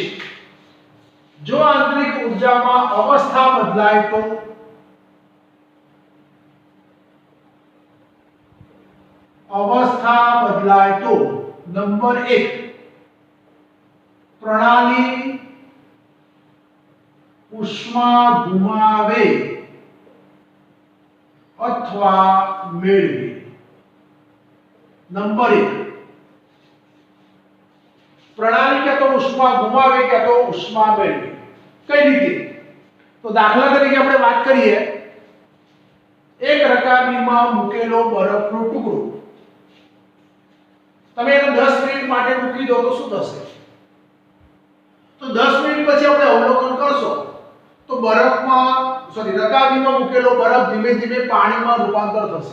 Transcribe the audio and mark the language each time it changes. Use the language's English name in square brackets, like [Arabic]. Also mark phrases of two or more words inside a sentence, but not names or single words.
[Gujarati] જો આંતરિક ઊર્જામાં અવસ્થા બદલાય તો નંબર 1 પ્રણાલી ઉષ્મા ગુમાવે અથવા મેળવે। નંબર 1 પ્રણાલી ક્યા તો ઉષ્મા ગુમાવે ક્યા તો ઉષ્મા મેળવે। કઈ રીતે? તો દાખલા તરીકે આપણે વાત કરીએ, એક રકાબીમાં મૂકેલો બરફનો ટુકડો તમે એને 10 મિનિટ માટે મૂકી દો તો શું થશે? તો 10 મિનિટ પછી આપણે અવલોકન કરશો તો બરફમાં રકાબીમાં મૂકેલો બરફ ધીમે ધીમે પાણીમાં રૂપાંતર થશે।